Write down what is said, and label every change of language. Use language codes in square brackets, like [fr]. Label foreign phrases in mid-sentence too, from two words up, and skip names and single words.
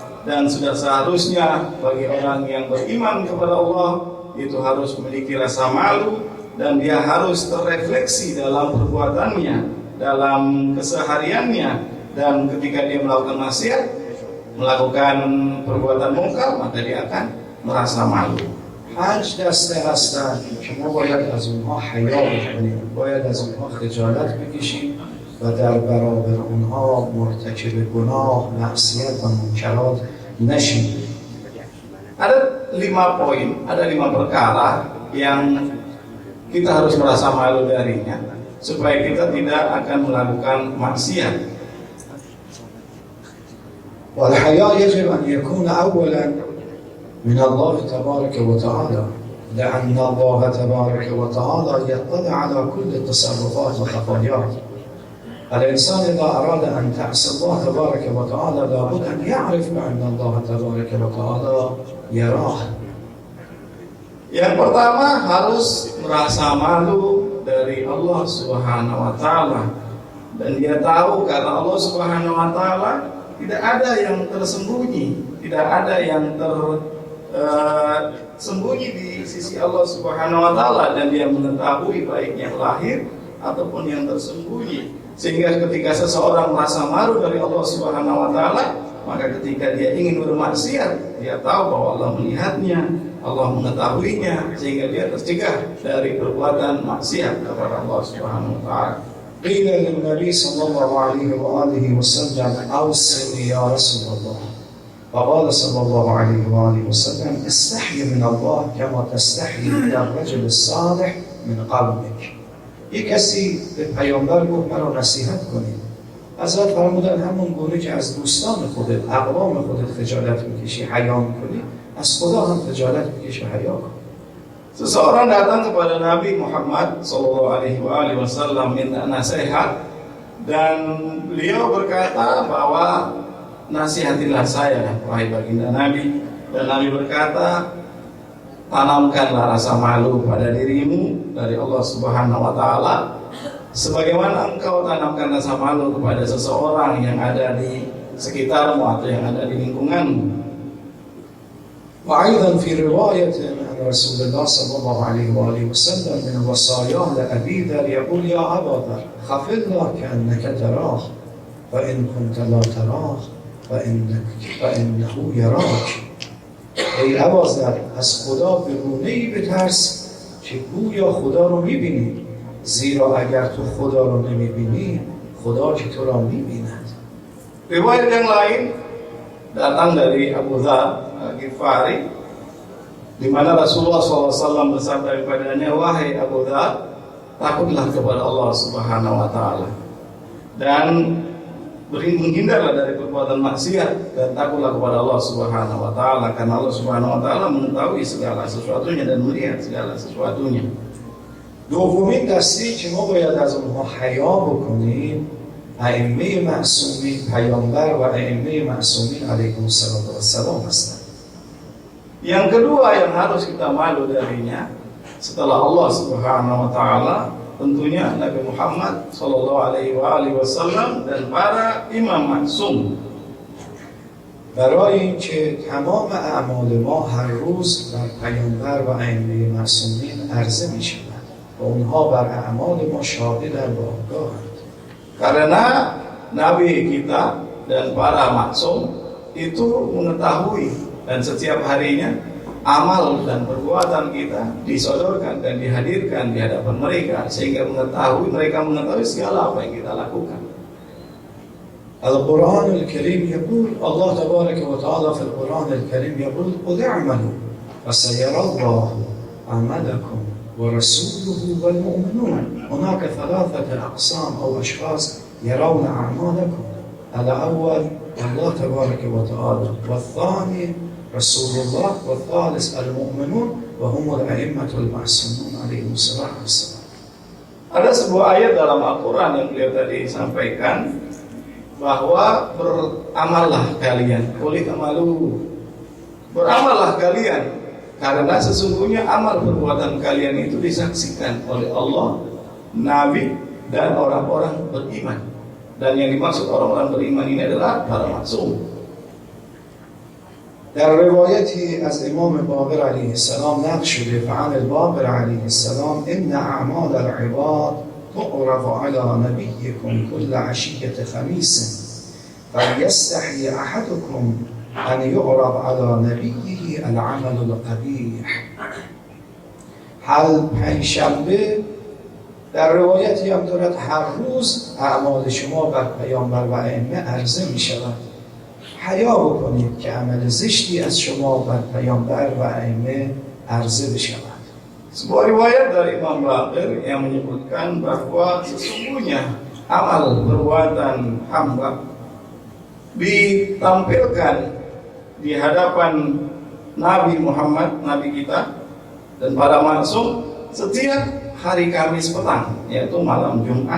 [id] dan sudah seharusnya bagi orang yang beriman kepada Allah itu harus memiliki rasa malu, dan dia harus terrefleksi dalam perbuatannya, dalam kesehariannya, dan ketika dia melakukan maksiat, melakukan perbuatan mungkar, maka dia akan merasa malu. [fa] 5 دسته هستند که ما باید از اونها حیا بکنیم، باید از اونها خجالت بکشیم و در برابر اونها مرتکب گناه، معصیت و منکرات نشیم. [id] Ada 5 poin, ada 5 perkara yang kita harus merasa malu darinya supaya kita tidak akan melakukan maksiat. [ar] والحياء يجب أن يكون أولا من الله تبارك وتعالى، لأن الله تبارك وتعالى يطلع على كل التصرفات وخفايات. الإنسان إذا أراد أن تعصي الله تبارك وتعالى لابد أن يعرف بأن الله تبارك وتعالى يراه. [id] Yang pertama harus merasa malu dari Allah [ar] سبحانه وتعالى, [id] dan dia tahu karena Allah [ar] سبحانه وتعالى [id] tidak ada yang tersembunyi, tidak ada yang tersembunyi di sisi Allah [ar] سبحانه وتعالى, [id] dan dia mengetahui baik yang lahir ataupun yang tersembunyi. Sehingga ketika seseorang merasa malu dari Allah [ar] سبحانه وتعالى, [id] maka ketika dia ingin bermaksiat, dia tahu bahwa Allah melihatnya, Allah mengetahuinya, sehingga dia tercegah dari perbuatan maksiat kepada Allah [ar] سبحانه وتعالى. قيل للنبي صلى الله عليه وآله وسلم أوصني يا رسول الله، فقال صلى الله عليه وآله وسلم استحي من الله كما تستحي من الرجل الصالح من قومك. [fa] یک کسی به پیامبر گفت مرا نصیحت کنید. حضرت فرمودن همون گونه که از دوستان خودت، اقوام خودت خجالت میکشی، حیا میکنی، از خدا هم خجالت میکشی و حیا کن. [id] Seseorang datang kepada Nabi Muhammad SAW minta nasihat, dan beliau berkata bahwa nasihatilah saya wahai baginda Nabi. Dan Nabi berkata, tanamkanlah rasa malu pada dirimu dari Allah [ar] سبحانه وتعالى [id] sebagaimana engkau tanamkan rasa malu kepada seseorang yang ada di sekitarmu atau yang ada di lingkunganmu. [ar] وأيضا في رواية عن رسول الله صلى الله عليه وآله وسلم من وصاياه لأبي ذر يقول يا أبا ذر خف الله كأنك تراه وإن كنت لا تراه فإنه يراك. [fa] ای ابا ذر از خدا به گونه‌ای بترس که گویا خدا رو می‌بینی، زیرا اگر تو خدا رو نمی‌بینی خدا که تو را می‌بیند. [id] Riwayat yang lain datang dari Abu Dzar Al-Ghifari, di mana Rasulullah SAW bersabda kepadanya, wahai Abu Dzar, takutlah kepada Allah [ar] سبحانه وتعالى [id] dan menghindarlah dari perbuatan maksiat, dan takutlah kepada Allah [ar] سبحانه وتعالى [id] karena Allah [ar] سبحانه وتعالى [id] mengetahui segala sesuatunya dan melihat segala sesuatunya. [fa] دومین دستی که ما باید از اونها حیا بکنیم ائمه معصومین، پیامبر و ائمه معصومین [ar] علیهم السلام [fa] هستند. [id] Yang kedua yang harus kita malu darinya setelah Allah [ar] سبحانه وتعالى, [id] tentunya Nabi Muhammad [ar] صلى الله عليه وسلم [id] dan para imam maksum. [fa] برای اینکه تمام اعمال ما هر روز بر پیامبر و ائمه معصومین عرضه می‌شود و اونها بر اعمال ما شاهدند و آگاهند. [id] Karena Nabi kita dan para maksum itu mengetahui, dan setiap harinya amal dan perbuatan kita disodorkan dan dihadirkan di hadapan mereka, sehingga mereka mengetahui segala apa yang kita lakukan. [ar] القرآن الكريم يقول الله تبارك وتعالى في القرآن الكريم يقول قل اعملوا فسيرى الله عملكم ورسوله والمؤمنون. هناك 3 أقسام أو أشخاص يرون أعمالكم، الأول الله تبارك وتعالى، والثاني رسول الله، والثالث المؤمنون وهم الأئمة المعصومون عليهم الصلاة والسلام. [id] Ada sebuah ayat dalam Al-Quran yang beliau tadi sampaikan, bahwa beramallah kalian, kulit amalu, beramallah kalian, karena sesungguhnya amal perbuatan kalian itu disaksikan oleh Allah, Nabi, dan orang-orang beriman. Dan yang dimaksud orang-orang beriman ini adalah para maksum. [fa] در روایتی از امام باقر علیه السلام نقل شده [ar] فعن الباقر علیه السلام ان اعمال العباد تعرض على نبیکم كل عشیة خمیس فلیستحی احدکم ان یعرض على نبیه العمل القبیح. [fa] هر پنجشنبه در روایتی هم دارد هر روز اعمال شما بر پیامبر و ائمه عرضه می شود. حیا بکنید که عمل زشتی از شما بر پیامبر و ائمه عرضه بشود. [id] Sebuah riwayat dari Imam Baqir yang menyebutkan bahwa sesungguhnya amal perbuatan hamba ditampilkan di hadapan Nabi Muhammad, Nabi kita, dan para maksum setiap hari Kamis petang, yaitu malam Jumat.